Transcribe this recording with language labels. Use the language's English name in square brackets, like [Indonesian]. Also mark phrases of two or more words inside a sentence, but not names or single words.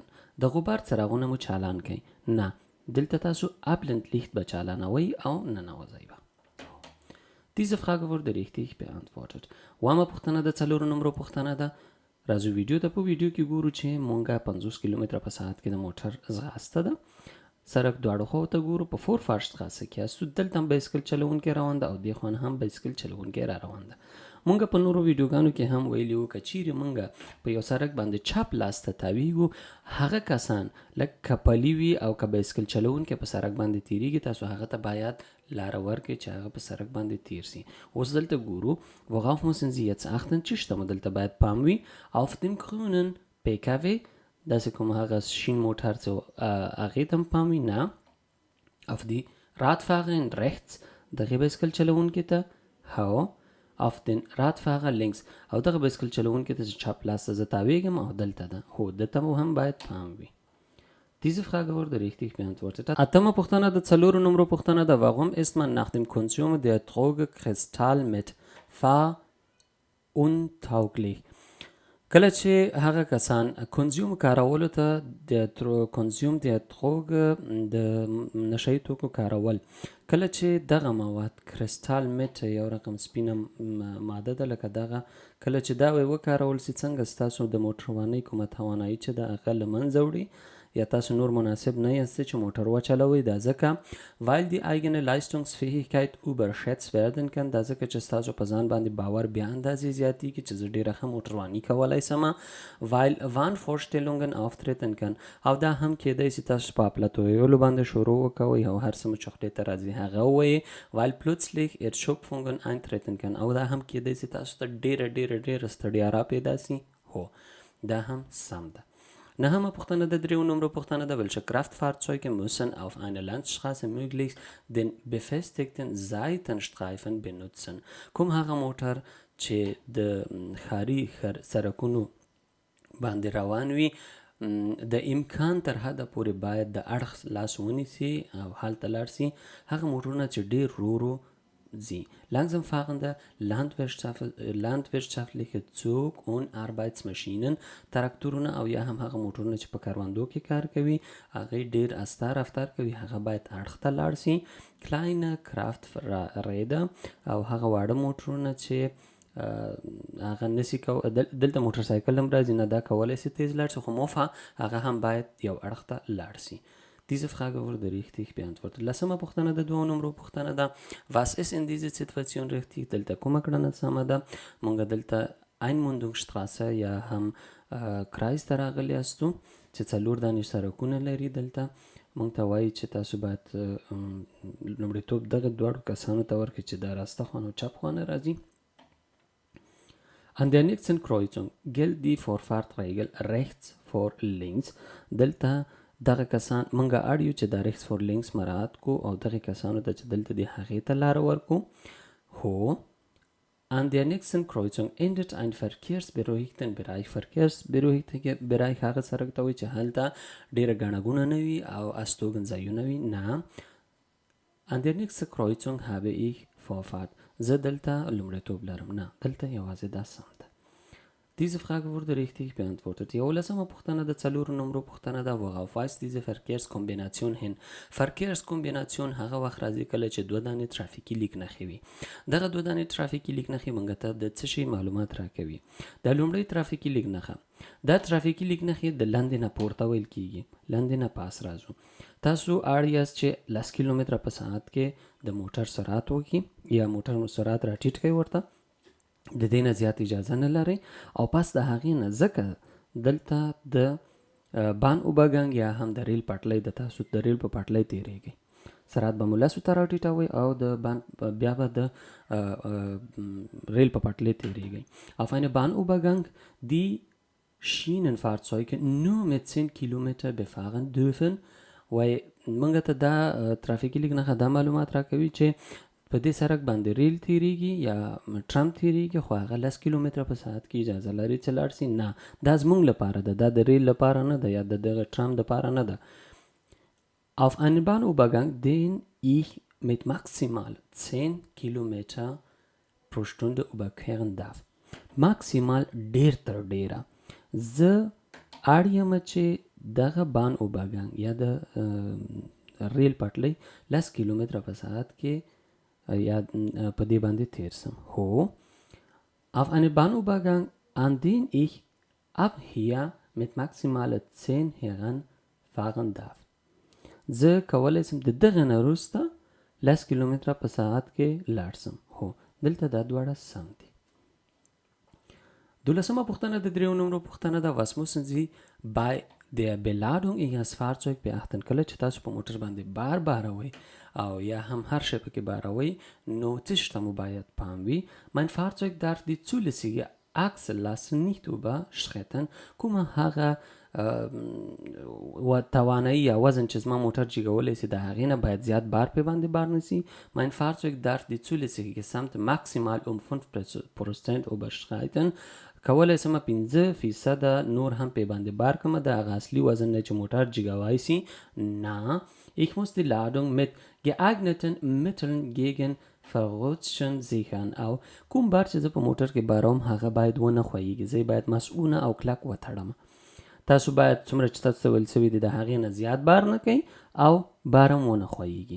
[Pashto] د غبار څراغونه مو چالان کړئ. نه دلته تاسو Abblendlicht به چالانوئ او ننوځئ به. [German] Diese Frage wurde richtig beantwortet. [Pashto] اومه پوښتنه د 4 نمبر پوښتنه ده. راځو ویډیو ته. په ویډیو کې ګورو چې مونږه 50 کیلومتره په ساعت کې د موټر ځغاسته ده. سړک دواړو خواو ته ګورو. په فورفارشټراسه کې یاستو. دلته هم بایسکل چلونکی روان ده او دې خوا هم بایسکل چلونکی را روان ده. مونږ په نورو ویډیوګانو کې هم ویلي وو که چیرې مونږ په یو سړک باندې چپ لاس ته تاویږو هغه کسان لږ کپلي وي او که بایسکل چلونکی په سړک باندې تیریږي تاسو هغه ته باید لاره ورکړئ چې هغه په سړک باندې تیر سي. اوس دلته ګورو. [German] Worauf müssen Sie jetzt achten? [Pashto] چې شته مو دلته باید پام وي. [German] Auf dem grünen PKW [Pashto] داسې کوم هغه شین موټر چې هغې ته هم پام وي. نه [German] auf die Radfahrerin rechts [Pashto] دغې بایسکل چلونکي ته. هو [German] auf den Radfahrer links [Pashto] او دغه بایسکل چلونکي ته چې چپ لاس ته زه تاویږم او دلته ده. هو دلته مو هم باید پام وي. [German] Diese Frage wurde richtig beantwortet. [Pashto] اتمه پوښتنه د 4 نمبر پوښتنه ده. [German] Warum ist man nach dem Konsum der Droge Kristall mit fahruntauglich? [Pashto] کله چې هغه کسان کنزیوم کارولو ته د کنزیوم د دروګه د نشهیي توکو کارول کله چې دغه مواد کرسټال میټ یو رقم سپینه ماده ده لکه دغه کله چې دا وکارول سي څنګه ستاسو د موټروانۍ کومه توانایي چې د هغه له منځه وړي یا تاسو نور مناسب نه یاست چې موټر وچلوئ. دا ځکه [German] weil die eigene Leistungsfähigkeit überschätzt werden kann. [Pashto] دا ځکه چې ستاسو په ځان باندې باور بیا اندازې زیاتېږي چې زه ډېره ښه موټرواني کولی شم. [German] weil Wahnvorstellungen auftreten kann. [Pashto] او دا هم کېدی چې تاسو په اپلاتو ویلو باندې شروع وکوئ او هر څه مو چې خولې ته راځي هغه ووایئ. [German] weil plötzlich Erschöpfungen eintreten kann. [Pashto] او دا هم کېدی چې تاسو ته ډېره ستړیا را پیدا سي. هو دا هم سم ده. نهمه پوښتنه د 3 نمبر پوښتنه ده. [German] Welche Kraftfahrzeuge müssen auf einer Landstraße möglichst den befestigten Seitenstreifen benutzen? [Pashto] کوم هغه موټر چې د ښاري سړکونو باندې روان وي د امکان تر حده پورې باید د اړخ لاس ونیسي او هلته لاړ سي. هغه موټرونه چې ډېر ورو Sie. [German] Langsam fahrende landwirtschaftliche Zug- und Arbeitsmaschinen [Pashto] تراکتورونه او یا هم هغه موټرونه چې په کاروندو کې کار کوي هغه ډیر استه رفتار کوي هغه باید اړخ ته لاړ سي. [German] kleine Krafträder [Pashto] او هغه واړه موټرونه چې هغه نسی دلته موټر سایکل هم راځي نه دا کولی سي تیز لاړ سي خو موفه هغه هم باید یو اړخ ته لاړ سي. [German] Diese Frage wurde richtig beantwortet. [Pashto] لسمه پوښتنه د 2 نمبر پوښتنه ده. [German] Was ist in dieser Situation richtig? [Pashto] دلته کومه کړنه سمه ده؟ مونږ دلته Einmündungsstraße یا هم کرایز ته راغلي یاستو چې 4 دانې سړکونه لري. دلته مونږ ته وایي چې تاسو باید لومړیتوب دغه دواړو کسانو ته ورکړئ چې د راسته خوا او چپ خوا نه راځي. [German] An der nächsten Kreuzung gilt die Vorfahrtregel rechts vor links. [Pashto] دلته دغه کسان منګه اړیو چې د [German] rechts vor links [Pashto] مراعات کو او دغه کسانو ته چې دلته د هغې ته لاره ورکو. [German] هو An der nächsten Kreuzung endet ein verkehrsberuhigten Bereich. verkehrsberuhigte Bereich [Pashto] هغه سړک ته وایي چې هلته ډېره ګڼه ګوڼه نه وي او استوګنځایونه وي. [German] نه An der nächsten Kreuzung habe ich Vorfahrt. [Pashto] زه دلته لومړیتوب لرم. نه دلته یوازې دا سم ده. [German] Diese Frage wurde richtig beantwortet. [Pashto] یولسمه پوښتنه د 4 نمبر پوښتنه ده. [German] worauf weist diese Verkehrskombination hin? [Pashto] Verkehrskombination هغه وخت راځي کله چې دوه دانې ترافیکي لیک نښې وي. دغه دوه دانې ترافیکي لیک نښې موږ ته د څه شي معلومات راکوي. د لومړۍ ترافیکي لیک نښه، دا ترافیکي لیک نښې د لاندې نه پورته ویل کیږي. لاندې نه پاس راځو. تاسو اړ یاست چې 10 کیلومتره په ساعت کې د موټر سرعت وکړي یا موټر سرعت راټیټ کړئ ورته، د دې نه زیات اجازه نه لرئ. او پس د هغې نه ځکه دلته د بان اوباګنګ یا هم د ریل پټلۍ د تاسو د ریل په پټلۍ تیریږئ، سرعت به مو 10 ته راټیټوئ او د بان بیا به د ریل په پټلۍ تیریږئ. [German] auf eine Bahnübergang die Schienenfahrzeuge nur mit 10 Kilometer befahren dürfen. [Pashto] وای موږ ته دا ترافیکي لیک نښه دا معلومات راکوي چې په دې سړک باندې ریل تیریږي یا ټرام تیریږي، خو هغه 10 کیلومتره په ساعت کې اجازه لري چې لاړ شي. نه، دا زموږ لپاره ده، دا د ریل لپاره نه ده یا د دغه ټرام لپاره نه ده. [German] auf einen Bahnübergang den ich mit maximal 10 Kilometer pro Stunde überqueren darf. [Pashto] maximal ډیر تر ډیره زه اړ یم چې دغه بان اوباګنګ یا د ریل پټلۍ 10 کیلومتره په ساعت کې یا په دې باندې تیر سم. [German] هو auf einen Bahnübergang an den ich ab hier mit maximal 10 heranfahren darf. [Pashto] زه کولی سم د دغه نه وروسته 10 کیلومتره په ساعت کې لاړ سم. هو دلته دا دواړه سم دي. 12مه پوښتنه د 3 نمبر پوښتنه ده. [German] was müssen Sie bei der Beladung Ihres Fahrzeugs beachten? [Pashto] کله چې تاسو په موټر باندې بار باروئ او یا هم هر شی پکې باروئ نو څه شته مو باید پام وي. [German] mein Fahrzeug darf die zulässige Achsellast nicht überschreiten. [Pashto] کومه هغه توانایی یا وزن چې زما موټر جګولی سي د هغې نه باید زیات بار پې باندې بار نسي. [German] mein Fahrzeug darf die zulässige Gesamt maximal 5% überschreiten. [Pashto] کولی سم 5% نور هم پې باندې بار کمه د هغه اصلي وزن نه چې موټر جګوای سي. نه، [German] ich muss die Ladung mit geeigneten Mitteln gegen Verrutschen sichern. [Pashto] او کوم بار چې زه په موټر کې باروم هغه باید ونه خویږي، زه باید مسؤونه او کلک وتړم. تاسو باید څومره چې تاسو ویل سوي دي د هغې نه زیات بار نه کوئ او بار هم ونه خویږي.